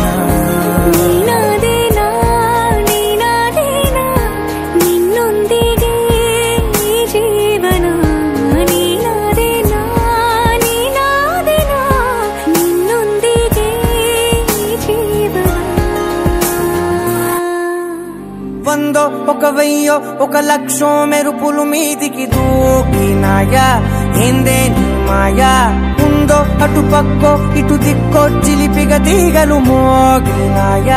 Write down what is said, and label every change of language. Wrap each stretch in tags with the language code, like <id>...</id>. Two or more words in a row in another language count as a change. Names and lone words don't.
<kn>ನೀನಾದೇನಾ ನೀನಾದೇನಾ ನಿನ್ನೊಂದಿಗೆ ಈ ಜೀವನ. ನೀನಾದೇನಾ ನೀನಾದೇನಾ ನಿನ್ನೊಂದಿಗೆ ಈ ಜೀವನ.</kn> <te>వందో ఒక వెయ్యో ఒక లక్షో మెరుపులు మీదికి దూకినాయా ఏందే నీ మాయా. ఉందో అటు పక్కో ఇటు దిక్కో చిలిపిగ తీగలు మోగినాయా.</te>